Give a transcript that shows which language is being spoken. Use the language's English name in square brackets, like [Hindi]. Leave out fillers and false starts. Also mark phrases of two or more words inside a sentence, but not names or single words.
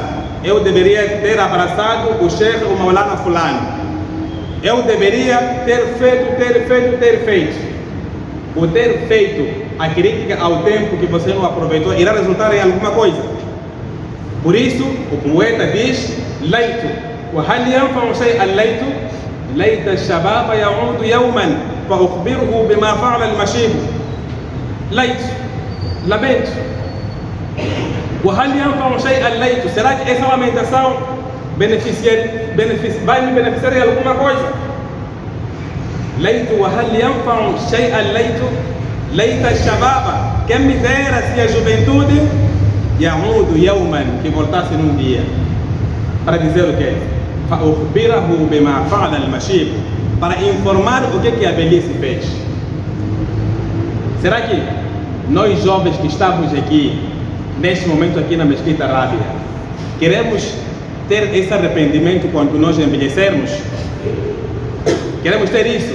[Portuguese] Eu deveria ter abraçado o Sheikh, o Maulana Fulano. Eu deveria ter feito. O ter feito, a crítica ao tempo que você não aproveitou, irá resultar em alguma coisa. Por isso, o poeta diz: Leito, [Arabic] وهل ينفع شيئا ليت ليت الشباب يعود يوما فأخبره بما فعل المشيب. [Portuguese] Leito, lamento. [Arabic] وهل ينفع شيئا ليت. [Portuguese] Será que essa lamentação vai me beneficiar em alguma coisa? Leito, [Arabic] وهل ينفع شيئا ليت ليت الشباب. [Portuguese] Quem me dera se a juventude [Arabic] يعود يوما, [Portuguese] que voltasse num dia, para dizer o quê? [Arabic] فأخبره بما فعل المشيب, [Portuguese] para informar o que a velhice fez. Será que nós jovens que estamos aqui, neste momento aqui na Mesquita Rábida, queremos ter esse arrependimento quando nós envelhecermos? Queremos ter isso?